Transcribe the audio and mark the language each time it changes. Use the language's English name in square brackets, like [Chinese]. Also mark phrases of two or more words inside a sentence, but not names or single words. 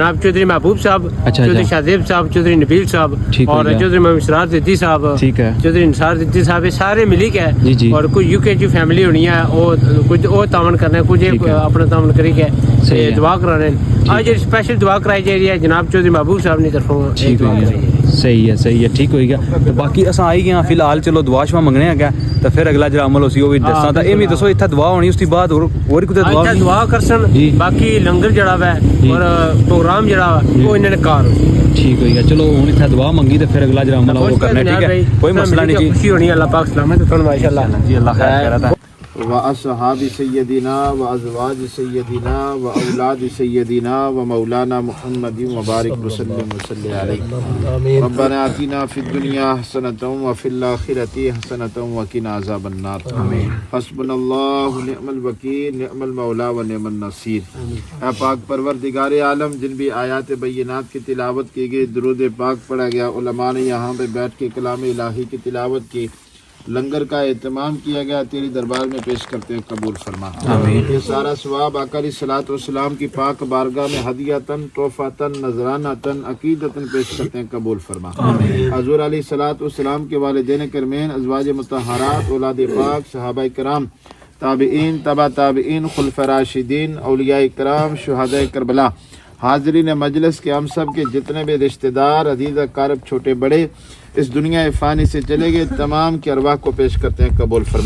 [Urdu] جناب چودھری محبوب صاحب چودھری شادیب صاحب چودھری نبیل صاحب اور چودھری محمد اسرار زدی صاحب چودھری انصار زدی صاحب سارے ملی کے اور کچھ یو کے جو فیملی ہونی ہے وہ کچھ وہ تعاون کرنا ہے کچھ اپنا تعاون کری کے دعا کرانے آج اسپیشل دعا کرائی جا رہی ہے جناب چودھری محبوب صاحب نے طرفوں. [Punjabi] صحیح ہے ٹھیک ہوئی گیا. تو باقی اساں آئی گئے فی الحال چلو دعا شوا منگنے گیا تو پھر اگلا جڑا عمل ہوسی وہ بھی دساں تا ایویں دسو اتھا دعا ہونی اس کے بعد اور کوئی دعا کرسن باقی لنگر جڑا ہے اور پروگرام جڑا وہ انہوں نے کار ٹھیک ہوئی گیا. چلو ہن اتھا دعا منگی تو پھر اگلا جڑا عمل وہ کرنا ٹھیک ہے کوئی مسئلہ نہیں جی. خوشی ہونی اللہ پاک سلامت کرن ماشاءاللہ جی اللہ خیر کرتا. [Arabic] وأصحاب سيدنا وأزواج سيدنا وأولاد سيدنا ومولانا محمد وبارك وسلم عليه. ربنا آتنا في الدنيا حسنة وفي الآخرة حسنة وقنا عذاب النار. حسبنا الله ونعم الوكيل نعم المولى ونعم النصير. [Urdu] اے پاک پروردگار عالم جن بھی آیات بینات کی تلاوت کی گئی درود پاک پڑھا گیا علماء نے یہاں پہ بیٹھ کے کلام الہی کی تلاوت کی لنگر کا اہتمام کیا گیا تیرے دربار میں پیش کرتے ہیں قبول فرما. یہ سارا ثواب آقا علیہ الصلوٰۃ والسلام کی پاک بارگاہ میں ہدیتاً تحفتاً نذرانتاً عقیدتاً پیش کرتے ہیں قبول فرما. حضور علیہ الصلوٰۃ والسلام کے والدین کریمین ازواج مطہرات اولاد پاک صحابۂ کرام تابعین تبع تابعین خلفائے راشدین اولیائے کرام شہدائے کربلا حاضرین مجلس کے ہم سب کے جتنے بھی رشتہ دار عزیز اقارب چھوٹے بڑے اس دنیا فانی سے چلے گئے تمام کی ارواح کو پیش کرتے ہیں قبول فرما.